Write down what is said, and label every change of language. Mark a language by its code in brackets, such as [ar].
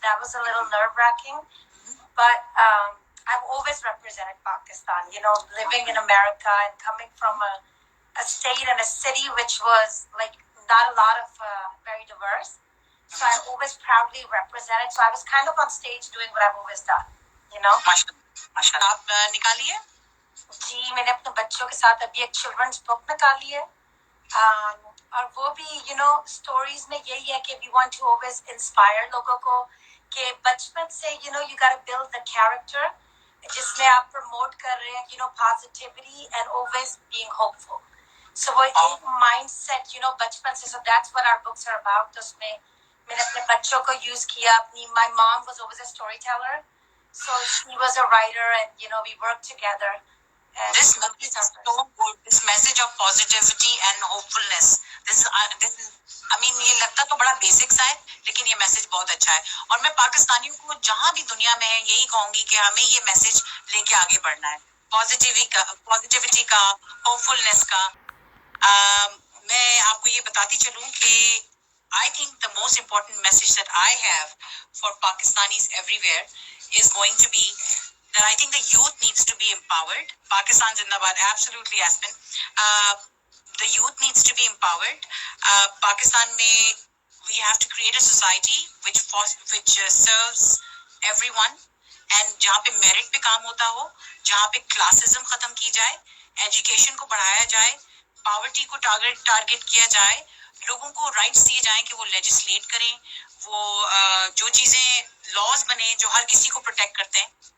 [en] That was a little nerve-wracking. But I've always represented Pakistan. You know, living in America and coming from a state and a city which was like not a lot of very diverse. So I always proudly represented. So I was kind of on stage doing what I've always done. You know. [hi] माशाल्लाह। आप निकालिए? जी, मैंने अपने बच्चों के साथ अभी एक चिल्ड्रंस बुक निकाली है। और वो भी [en] you know stories [hi] में यही है कि [en] we want to always inspire [hi] लोगों को कि बचपन से [en] you know you gotta build the character [hi] जिसमें आप [en] promote [hi] कर रहे हैं [en] you know positivity and always being hopeful. So [hi] वो एक [en] mindset you know [hi] बचपन से, [en] so that's what our books are about. [hi] तो उसमें मैंने अपने बच्चों को use किया। अपनी [en] my mom was always a storyteller, so she was a writer and you know we worked together. This message is so good. This message of positivity and hopefulness. This is I mean [hi] ये लगता तो बड़ा basic सा है, लेकिन ये message बहुत अच्छा है। और मैं पाकिस्तानियों को जहाँ भी दुनिया में है यही कहूंगी कि हमें ये मैसेज लेके आगे बढ़ना है, पॉजिटिविटी का, होपफुलनेस का। मैं आपको ये बताती चलूं कि [en] I think the most important message that I have for Pakistanis everywhere is going to be that I think the youth needs to be empowered. Pakistan Zindabad, absolutely, Aspen. The youth needs to be empowered. [hi] Pakistan mein [en] we have to create a society which serves everyone, and [hi] जहाँ पे merit पे काम होता हो, जहाँ पे classism खत्म की जाए, education को बढ़ाया जाए, poverty को target किया जाए, लोगों को rights दिए जाएं कि वो legislate करें, वो जो चीजें laws बने जो हर किसी को protect करते हैं